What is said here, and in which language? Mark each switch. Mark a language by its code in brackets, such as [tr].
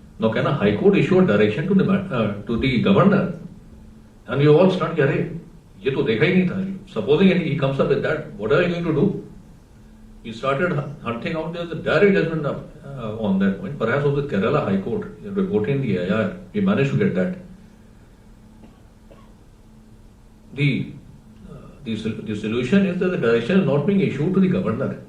[en] Now can a High Court issue a direction to the Governor? And we all start saying, [hi] ये तो देखा ही नहीं था. [en] Supposing he comes up with that, what are you going to do? We started hunting out. There's a direct judgment on that point. Perhaps of the Kerala High Court reporting the AIR, we managed to get that. The solution is that the direction is not being issued to the Governor.